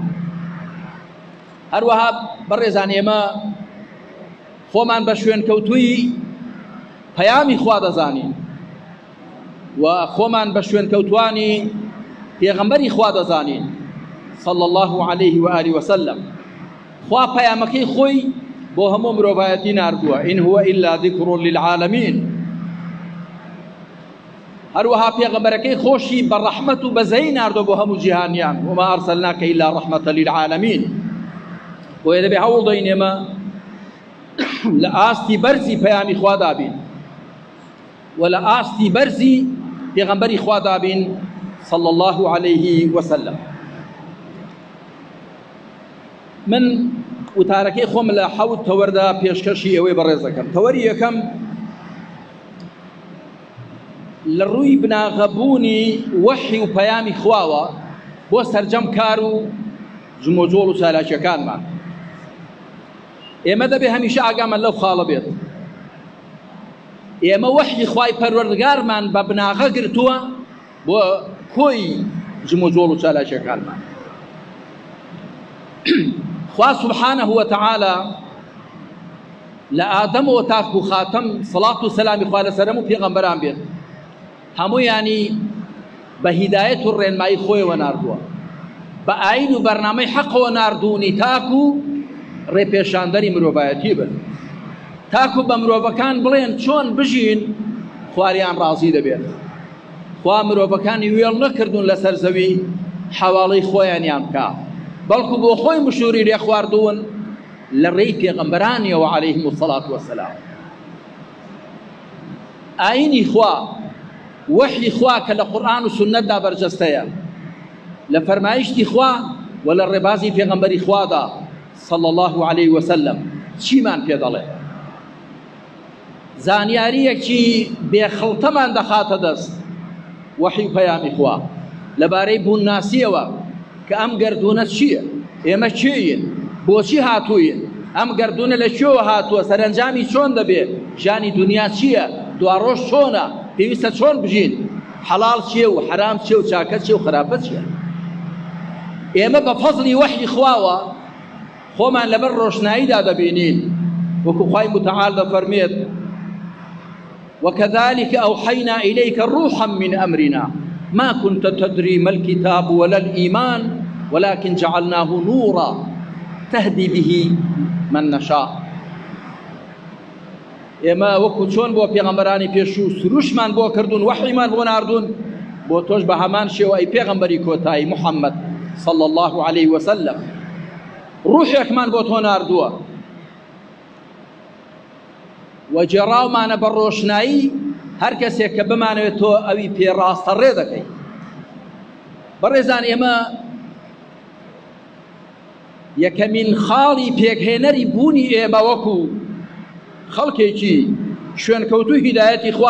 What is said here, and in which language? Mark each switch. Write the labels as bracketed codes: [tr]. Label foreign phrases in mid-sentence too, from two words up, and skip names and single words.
[ckb] هەروەها بەڕێزان، ئێمە خۆمان بە شوێنکەوتووی پەیامی خوا دەزانین و خۆمان بە شوێنکەوتوانی پێغەمبەری خوا دەزانین [ar] صلی الله عليه و آله وسلم. [ckb] خوا پەیامەکەی خۆی بۆ هەموو مرۆڤایەتی ناردووە، [ar] إن هو إلا ذكر للعالمين. [ckb] هەروەها پێغەمبەرەکەی خۆشی بە ڕەحمەت و بەزەی ناردووە بۆ هەموو جیهانیان، [ar] وما أرسلناك إلا رحمة للعالمين. [ckb] بۆیە دەبێ هەوڵ دەین ئێمە لە ئاستی بەرزی پەیامی خوا دابین و لە ئاستی بەرزی پێغەمبەری خوا دابین [ar] صلى الله عليه وسلم. [ckb] من وتارەکەی خۆم لە حەوت تەوەردا پێشکەشی ئەوەی بەڕێز دەکەم. تەوەری یەکەم لە ڕووی بناغەبوونی وەحی و پەیامی خواوە بۆ سەرجەم کار و جمۆجۆڵ و چالاکیەکانمان. ئێمە دەبێ هەمیشە ئاگامان لەو خاڵە بێت. ئێمە وەحی خوای پەروەردگارمان بە بناغە گرتووە بۆ کۆی جمۆجۆڵ و چالاکیەکانمان. خوا [ar] سبحانه وتعالى [ckb] لآدم و تاکو خاتم صلاة و سلامی خوا لەسەرم و پێغەمبەران بێت، هەموویانی بە هیدایەت و ڕێنمایی خۆیەوە ناردووە، بە ئاین و بەرنامەی حەقەوە ناردوونی تاکو ڕێپێشاندەری مرۆڤایەتی بن، تاکو بە مرۆڤەکان بڵێن چۆن بژین خواریان ڕازی دەبێت. خوا مرۆڤەکانی وێڵ نەکردوون لەسەر زەوی حەواڵەی خۆیانیان بکە، بەڵکو بۆ خۆی مشوری لێ خواردوون لە ڕێی پێغەمبەرانیەوە [ar] عەلەیهیم الصەلاة وەسەلام. [ckb] ئاینی خوا، وحی خوا کە لە قورئان و سونەتدا بەرجەستەیە، لە فەرمایشتی خوا و لە ڕێبازی پێغەمبەری خوادا [ar] صلى الله عليه وسلم [ckb] چیمان پێ دەڵێ؟ زانیاریەکی بێخەڵتەمان دەخاتە دەست وحی و پەیامی خوا لەبارەی بوونناسیەوە کە ئەم گەردونە چییە؟ ئێمە چێین؟ بۆچی هاتووین؟ ئەم گەردونە لە کوێوە هاتووە؟ سەرنجامی چۆن دەبێت؟ ژیانی دنیا چییە؟ دواڕۆژ چۆنە؟ پێویستە چۆن بژین؟ حەڵاڵ چییە و حەرام چییە و چاکە چییە و خراپە چییە؟ ئێمە بە فەزلی وحی خواوە خۆمان لەبەر ڕۆشناییدا دەبینین، وەکو خوای متعال دەفەرمێت [ar] وكذلك أوحينا إليك روحا من أمرنا ما كنت تدري ما الكتاب ولا الإيمان ولكن جعلناه نورا تهدي به من نشاء. [ckb] ئێمە وەکو چۆن بۆ پێغەمبەرانی پێشوو سروشمان بۆ کردوون وحیمان بۆ ناردوون بۆ تۆش بە هەمان شێوە ئەی پێغەمبەری کۆتایی محەممەد [ar] صلى الله عليه وسلم [ckb] ڕوحێکمان بۆ تۆ ناردووە و جێڕاومانە بە ڕۆشنایی هەر کەسێک کە بمانەوێت تۆ ئەوی پێڕاستە ڕێ دەکەی. بەڕێزان ئێمە یەکەمین خاڵی پێکهێنەری بوونی ئێمە وەکو خەڵکێکی شوێنکەوتوو هیدایەتی خوا